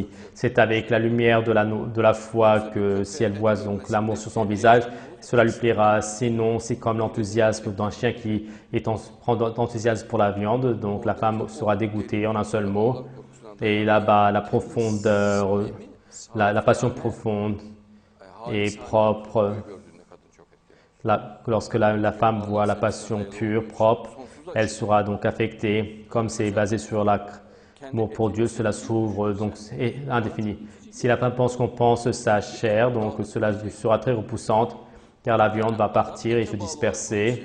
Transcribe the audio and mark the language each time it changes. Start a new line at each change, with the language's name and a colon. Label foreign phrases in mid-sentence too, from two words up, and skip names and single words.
French: C'est avec la lumière de la foi que si elle voit donc l'amour sur son visage, cela lui plaira. Sinon, c'est comme l'enthousiasme d'un chien qui prend d'enthousiasme pour la viande. Donc la femme sera dégoûtée en un seul mot. Et là-bas, la profondeur, la passion profonde et propre.
Turkish: Gördüğünde kadın çok etkili.
French: Lorsque la femme voit la passion pure, propre, elle sera donc affectée, comme c'est basé sur L'amour pour Dieu, cela s'ouvre, donc est indéfini. Si la femme pense qu'on pense sa chair, donc cela sera très repoussante, car la viande va partir et se disperser.